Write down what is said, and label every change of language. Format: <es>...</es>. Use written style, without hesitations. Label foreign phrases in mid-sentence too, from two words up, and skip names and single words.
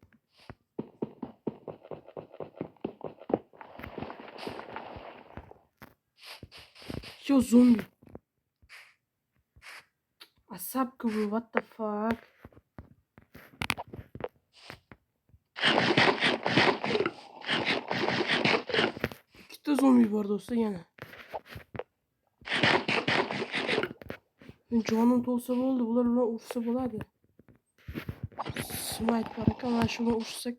<uz>Yo, zombi. Asabku bu,</uz> <en>what the fuck?</en> <uz>Ikkita zombi bor do'stlar yana. Jonim to'lsa bo'ldi, bular bilan ursa bo'ladi. Smite bor ekan, mana shu bilan ursak.</uz>